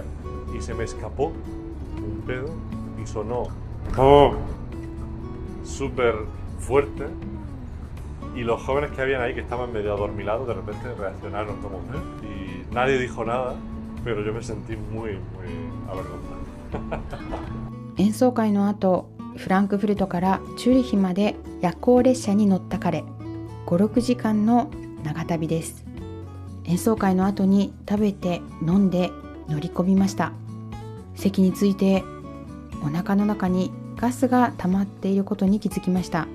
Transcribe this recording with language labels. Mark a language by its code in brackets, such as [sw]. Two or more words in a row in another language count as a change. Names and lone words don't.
[es] Y se me escapó un pedo y sonó ¡pum! Súper fuerte. Y los jóvenes que habían ahí, que estaban medio adormilados, de repente reaccionaron como y nadie dijo nada, pero yo me sentí muy avergonzado. [ja] 演奏会の後、フランクフルトからチューリヒまで夜行列車に乗った彼、5、6時間の長旅です。演奏会の後に食べて飲んで乗り込みました。席に着いてお腹の中にガスが溜まっていることに気づきました。